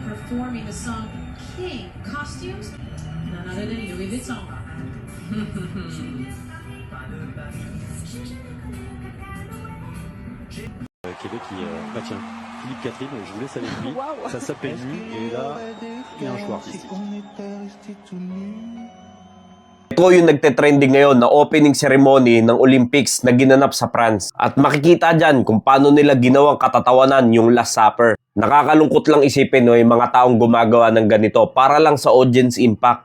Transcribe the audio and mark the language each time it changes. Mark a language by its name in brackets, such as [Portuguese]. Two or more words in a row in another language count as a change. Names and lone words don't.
[English] performing the song King. Costumes? None other than Louis Vuitton. [French] Québec bah tiens, Philippe Catherine, je vous laisse avec lui. Ça s'appelle Nu et là, il y a un choix artistique. [Filipino] Ito yung nagte-trending ngayon na [English] opening ceremony [Filipino] ng Olympics na ginanap sa France. At makikita dyan kung paano nila ginawang katatawanan yung Last Supper. Nakakalungkot lang isipin no, yung mga taong gumagawa ng ganito para lang sa [English] audience impact.